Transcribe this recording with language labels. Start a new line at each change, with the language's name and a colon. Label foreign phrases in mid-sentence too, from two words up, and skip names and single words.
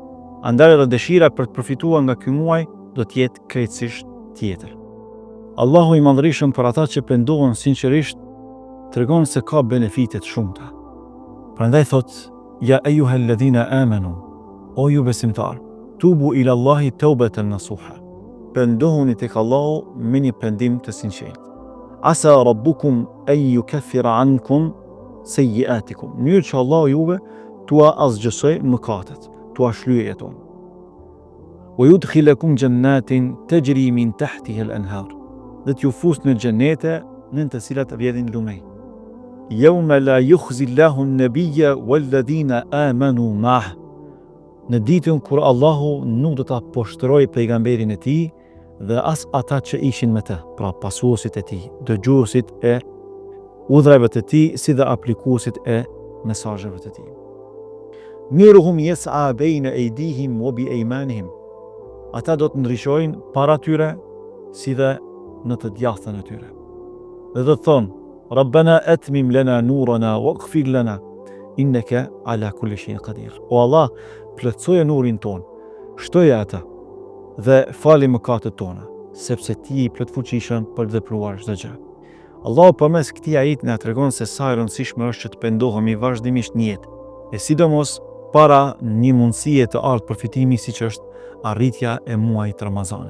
Albanian: Andaj edhe dëshira për të përfituar nga ky muaj do të jetë krejtësisht tjetër. Allahu I Madhërisëm për ata që pendohen sinqerisht tregon se ka benefite të shumta. Prandaj thot:
Arabic: "يا أيها الذين آمنوا",
Albanian: o ju besimtar,
Arabic: توبوا إلى الله توبة نصوحا.
Albanian: Pendohuni tek Allahu me një pendim të sinqert.
Arabic: عسى ربكم أن يكفر عنكم سيئاتكم.
Albanian: Mënyrë që Allahu juve tua azgjësoj mëkatet, tua shlyej jeton.
Arabic: ويدخلكم جنات تجري من تحتها الأنهار.
Albanian: Dhe t'ju fus në xhenete në të cilat vjedhin lumej.
Arabic: يوم لا يخزي الله النبي والذين آمنوا معه.
Albanian: Në ditën kur Allahu nuk do ta poshtëroj pejgamberin e tij dhe as ata që ishin me të, pra pasuesit e tij, dëgjuesit e udhërave të tij, si dhe aplikuesit e mesazheve të tij.
Arabic: نورهم يسعى بين أيديهم وبأيمانهم.
Albanian: Ata do të ndriçojnë para tyre si dhe në të djathtën e tyre. Dhe do të thonë:
Arabic: ربنا أتمم لنا نورنا واغفر لنا إنك على كل شيء قدير.
Albanian: O Allah, plotësoje nurin ton, shtoje atë dhe fali mëkatet tona, sepse ti I plot fuqishëm për të vepruar çdo gjë. Allahu përmes këtij ajeti na tregon se sa e rëndësishme është që të pendohemi vazhdimisht në jetë, e sidomos para një mundësie të ardhë përfitimi siç është arritja e muajit të Ramazanit.